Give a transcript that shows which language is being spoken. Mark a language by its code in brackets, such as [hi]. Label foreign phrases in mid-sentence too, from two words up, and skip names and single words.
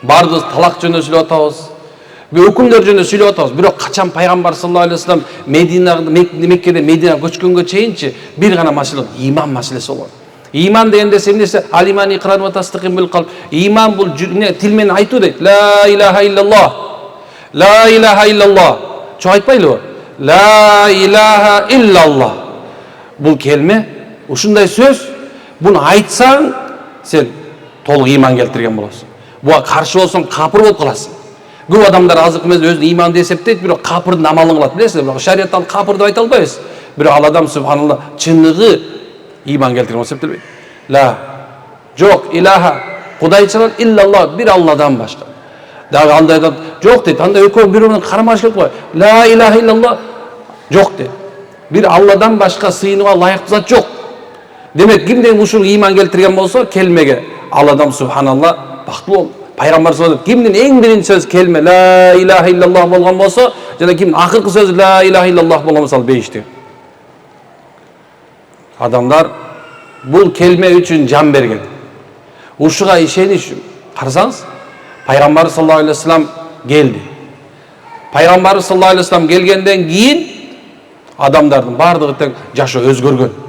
[ky] Бардығыбыз талақ жөнүндө сүйлөп атабыз. Өкүмдөр жөнүндө сүйлөп атабыз. Бирок качан пайгамбар [ar] صلى الله عليه وسلم [ky] Меккеде Мединага көчкөнгө чейинчи бир гана маселе иман маселеси болгон. Иман дегенде эмнесе? [ar] الإيمان إقرار وتصديق بالقلب. [ky] Иман бул тил менен айтуу дейт. [ar] لا إله إلا الله. لا إله إلا الله. [ky] Чоң айтпайлыбы? [ar] لا إله إلا الله. [ky] Бул келме, ушундай сөз, буну айтсаң, сен толук иман келтирген болосуң. Буга каршы болсоң капыр болуп каласың. Көп адамдар азыркы мезгилде өзүн иманды эсептейт, бирок капырдын амалын кылат, билесиз, бирок шариатта ал капыр деп айта албайбыз. Бирок ал адам субханалла чыныгы иман келтирген болуп эсептелбейт. Ла жок илаха кудайчылык иллаллах, бир Алладан башка. Дагы андай айтат, жок дейт, анда экөө бири менен карама-каршылык бар. [ar] لا إله إلا الله [ky] жок дейт. Бир Алладан башка сыйынууга ылайыктуу зат жок. Демек, кимден ушул иман келтирген болсо, келмеге ал адам субханалла бактылуу болот. Пайгамбар [ar] صلى الله عليه [ky] кимдин эң биринчи сөз келме [ar] لا إله إلا الله [ky] болгон болсо, жана кимдин акыркы сөзү [ar] لا إله إلا الله [ky] болгон болсо, ал бейиштик. Адамдар бул келме үчүн жан берген. Ушуга ишениш үчүн. Карасаңыз, Пайгамбар [ar] صلى الله عليه وسلم [ky] келди. Пайгамбар [ar] صلى الله عليه وسلم [ky] келгенден кийин адамдардын бардыгы тең жашоо өзгөргөн.